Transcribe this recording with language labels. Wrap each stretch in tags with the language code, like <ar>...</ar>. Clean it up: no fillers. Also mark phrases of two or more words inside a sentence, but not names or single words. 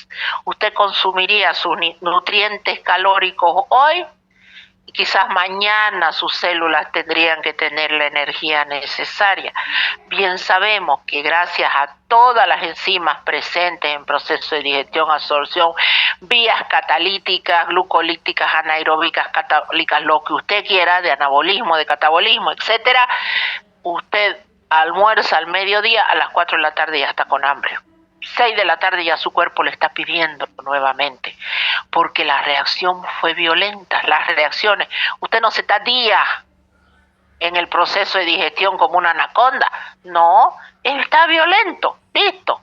<es>Usted consumiría sus nutrientes calóricos hoy y quizás mañana sus células tendrían que tener la energía necesaria. Bien sabemos que gracias a todas las enzimas presentes en proceso de digestión, absorción, vías catalíticas, glucolíticas, anaeróbicas, catabólicas, lo que usted quiera, de anabolismo, de catabolismo, etcétera, usted almuerza al mediodía, a las 4 de la tarde ya está con hambre. 6 de la tarde ya su cuerpo le está pidiendo nuevamente, porque la reacción fue violenta. Las reacciones, usted no se está días en el proceso de digestión como una anaconda, no, está violento, listo.</es>